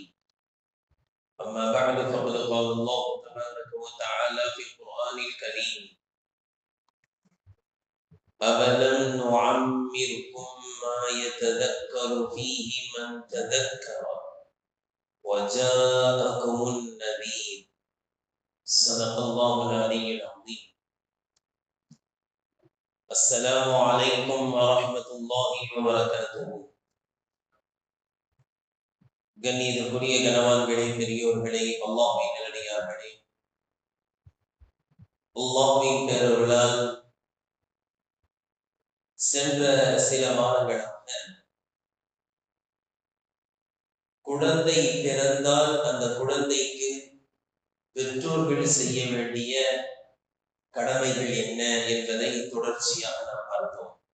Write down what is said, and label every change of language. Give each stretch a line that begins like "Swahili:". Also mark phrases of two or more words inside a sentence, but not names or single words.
Arabic: أما بعد، فقد قال الله تبارك وتعالى في القرآن الكريم: أَوَلَمْ نُعَمِّرْكُم مَّا يَتَذَكَّرُ فِيهِ مَن تَذَكَّرَ وَجَاءَكُمُ النَّذِيرُ. صدق الله العلي العظيم. السلام عليكم ورحمة الله وبركاته.
Tamil: கண்ணியத்திற்குரிய கனவான்களே, பெரியோர்களே, அல்லாஹ்வின் நல்லடியார்களே, அல்லாஹ்வின் பேரருளால் சென்ற சில மாதங்களாக குழந்தை பிறந்தால் அந்த குழந்தைக்கு பெற்றோர்கள் செய்ய வேண்டிய கடமைகள் என்ன என்பதை தொடர்ச்சியாக நாம் பார்த்தோம்.